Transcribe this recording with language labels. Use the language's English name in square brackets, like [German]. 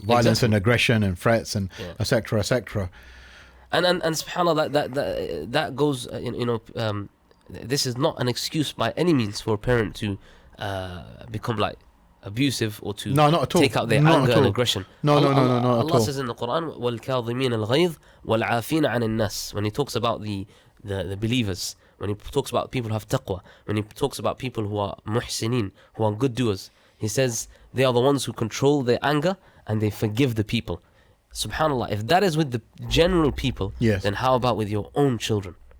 [English] Violence and aggression and threats and etc. etc. And subhanAllah, that goes, this is not an excuse by any means for a parent to become like abusive or to not at all. Take out their anger and aggression. No, not at Allah all. says in the Quran, [Arabic] وَالْكَاظِمِينَ الْغَيْظِ وَالْعَافِينَ عَنِ النَّاسِ. [English] When he talks about the believers, when he talks about people who have taqwa, when he talks about people who are muhsinin, who are good doers, he says they are the ones who control their anger and they forgive the people. SubhanAllah, if that is with the general people, then how about with your own children?